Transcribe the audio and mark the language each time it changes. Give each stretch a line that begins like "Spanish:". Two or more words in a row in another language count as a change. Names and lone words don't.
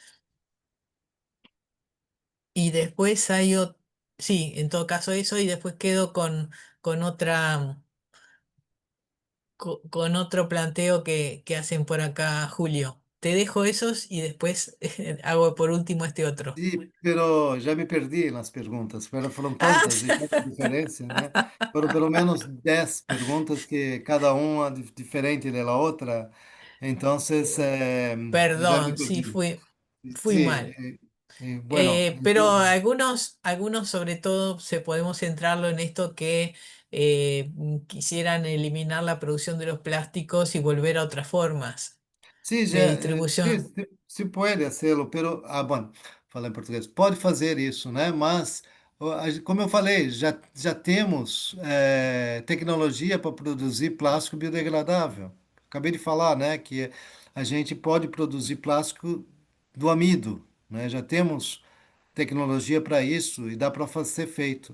Spanish: Y después sí, en todo caso eso, y después quedo con con otro planteo que hacen por acá, Julio. Te dejo esos y después hago por último este otro.
Portuguese: Sim, pero já me perdi nas perguntas, foram Ah, tantas e tanta diferença, né? Foram pelo menos 10 perguntas que cada uma diferente da outra, então já me
Spanish: perdón, sí,
Portuguese: perdi.
Spanish: fui
Portuguese: Sim,
Spanish: mal. bueno, Pero
Portuguese: então,
Spanish: algunos sobre todo se podemos centrarlo en esto que quisieran eliminar la producción de los plásticos y volver a otras formas
Portuguese: sim,
Spanish: de
Portuguese: já, sim,
Spanish: distribución.
Portuguese: se pode
Spanish: hacerlo, pero, bueno.
Portuguese: falar em português, pode fazer isso, né? Mas, como eu falei, já temos tecnologia para produzir plástico biodegradável. Acabei de falar, né, que a gente pode produzir plástico do amido, né? Já temos tecnologia para isso e dá para ser feito.